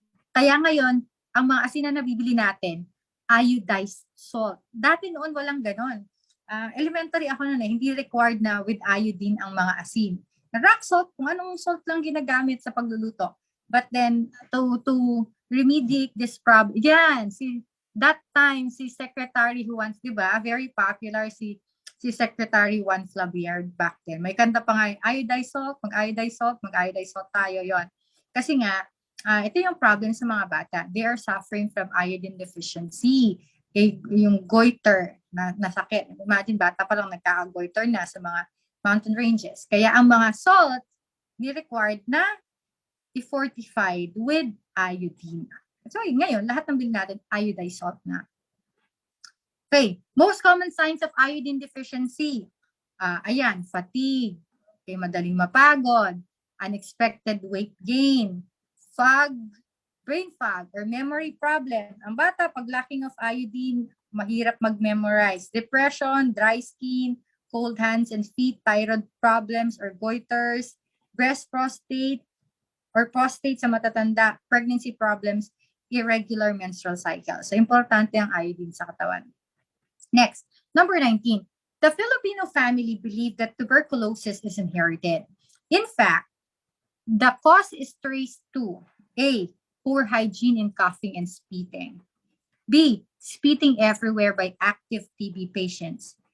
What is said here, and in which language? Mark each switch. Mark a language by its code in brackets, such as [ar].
[tl] Kaya ngayon, ang mga asin na nabibili natin, iodized salt. Dati noon walang ganon. Elementary ako noon hindi required na [en] with iodine [tl] ang mga asin. Rock salt, kung anong salt lang ginagamit sa pagluluto. [en] But then, to remediate this problem, that time, si Secretary who once, [tl] di ba, [en] very popular, si Secretary Juan Flavier back then. [tl] May kanta pa nga, iodized salt, mag-iodized salt tayo, yon. Kasi nga, ito yung problem sa mga bata. [en] They are suffering from iodine deficiency. [tl] Yung goiter na sakit. Imagine, bata pa lang nagkaka-goiter na sa mga mountain ranges. Kaya ang mga salt, ni-required na i-fortified with iodine. So, ngayon, lahat ng bilhin natin, iodized salt na. [en] Okay, most common signs of iodine deficiency. Ayan, fatigue, okay, [tl] madaling mapagod, [en] unexpected weight gain, brain fog, or memory problem. [tl] Ang bata, pag [en] lacking of iodine, [tl] mahirap mag-memorize. [en] Depression, dry skin, cold hands and feet, thyroid problems or goiters, prostate [tl] sa matatanda, [en] pregnancy problems, irregular menstrual cycle. [tl] So, importante ang iodine sa katawan. [en] Next, number 19. The Filipino family believed that tuberculosis is inherited. In fact, the cause is traced to A, poor hygiene in coughing and spitting. B, spitting everywhere by active TB patients.